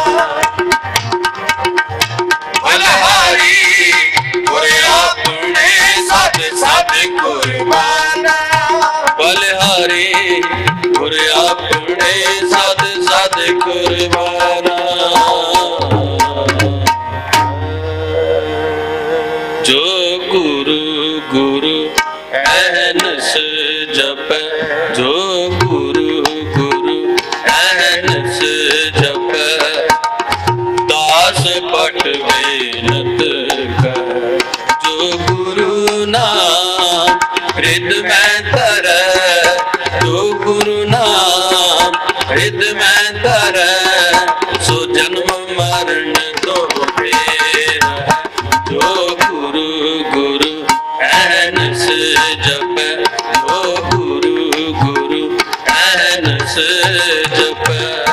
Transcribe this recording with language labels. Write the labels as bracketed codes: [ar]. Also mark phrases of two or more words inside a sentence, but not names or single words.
[hi] बलहारी अपने सद सद कुर्बाना बलहारी अपने सद सद कुर्बाना जो गुरु गुरु अहनस जप जो गुरु गुरु अहनस जप दास पट बेनत कर जो गुरु ना [pa] ਨਾਮ ਹਿਦ ਮੈਂ ਧਰੈ ਸੋ ਜਨਮ ਮਰਨ ਦੋ ਫੇਰ ਜੋ ਗੁਰੂ ਗੁਰੂ ਐਨਸ ਜਪੈ ਜੋ ਗੁਰੂ ਗੁਰੂ ਐਨਸ ਜਪੈ